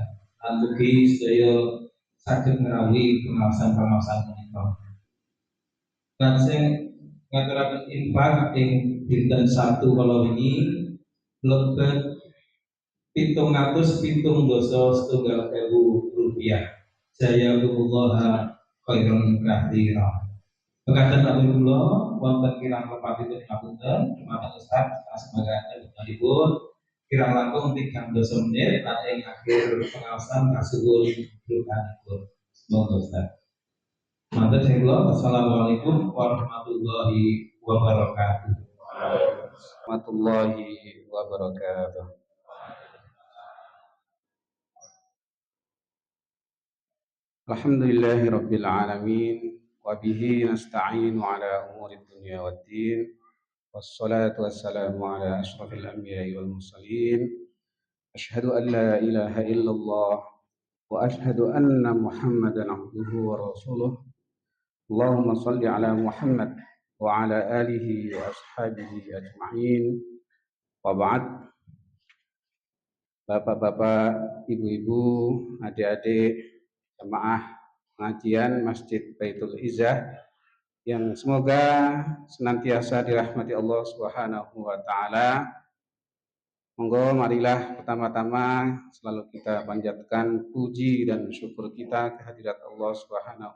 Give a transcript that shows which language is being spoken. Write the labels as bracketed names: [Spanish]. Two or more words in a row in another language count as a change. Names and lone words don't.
[Javanese] Lan ugi sedaya saged ngrawuhi pengawasan-pengawasan menika. Lajeng ngaturaken infak ing dinten Sabtu kala wingi lebet 770 rupiah. [Arabic] جزاكم الله خيرا كثيرا. [Javanese] Mekaten atur kula wonten kirang lepatipun ngapunten dumateng Ustaz sebagai pun kirang langkung 3 menit lan ing akhir pengawasan kasuwun rukanipun. Semoga Ustaz. Matur sing kula [Arabic] السلام عليكم ورحمة الله وبركاته. ورحمة الله وبركاته. الحمد لله رب العالمين وبه نستعين على أمور الدنيا والدين والصلاة والسلام على أشرف الأنبياء والمرسلين أشهد أن لا إله إلا الله وأشهد أن محمدا عبده ورسوله. اللهم صل على محمد وعلى آله وأصحابه أجمعين. وبعد. [Indonesian] Bapak-bapak, ibu-ibu, adik-adik jemaah pengajian Masjid Baitul Izah yang semoga senantiasa dirahmati Allah [Arabic] سبحانه وتعالى. [Indonesian] Monggo marilah pertama-tama selalu kita panjatkan puji dan syukur kita kehadirat [Arabic] الله سبحانه